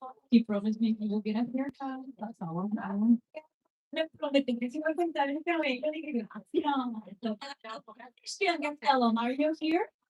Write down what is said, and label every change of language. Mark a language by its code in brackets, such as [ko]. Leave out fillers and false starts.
[en] He promised me he will get a haircut. That's all I'm doing. [es] Me prometí que se iba a contar el cabello. Dije, gracias. [en] Christian, tell him, are you here?